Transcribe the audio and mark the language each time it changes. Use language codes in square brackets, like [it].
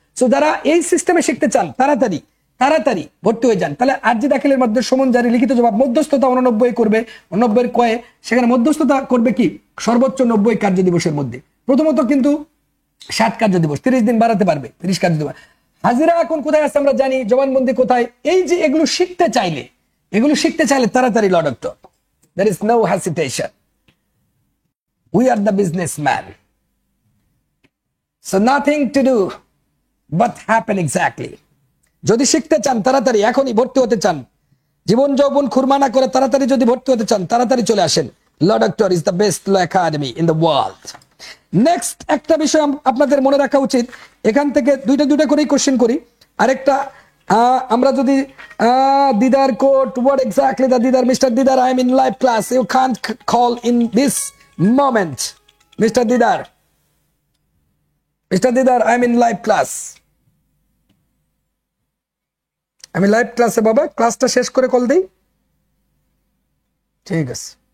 [bn] So যারা এই সিস্টেমে শিখতে চান তাড়াতাড়ি ভর্তি হয়ে যান। তাহলে আরজি দাখিলের মধ্যে সমন জারি লিখিত জবাব মধ্যস্থতা 89 করবে, 89 কয়ে সেখানে মধ্যস্থতা করবে কি সর্বোচ্চ 90 কার্য দিবসের মধ্যে। প্রথমত কিন্তু 60 কার্য দিবস, 30 দিন বাড়াতে পারবে, 30 কার্য দিবস। হাজিরা এখন কোথায় আছে আমরা জানি, জবানবন্দি কোথায়। এই যে এগুলো শিখতে চাইলে তাড়াতাড়ি ল doctor, [en] there is no hesitation, we are the businessman, so nothing to do but happen exactly. [bn] যদি শিখতে চান তাড়াতাড়ি, এখনই ভর্তি হতে চান, জীবন যৌবন খুরমা না করে তাড়াতাড়ি যদি ভর্তি হতে চান, তাড়াতাড়ি চলে আসেন। [en] Law doctor is the best law academy in the world. [bn] Next একটা বিষয় আপনাদের মনে রাখা উচিত, এখান থেকে দুইটা করেই কোশ্চেন করি। আরেকটা আমরা যদি দিদার coat, [en] what exactly the Didar, mister Didar I am in live class, you can't call in this moment, mister Didar I am in live class, [bn] আমি লাইভ ক্লাসে বাবা, ক্লাসটা শেষ করে কল দেই, ঠিক আছে।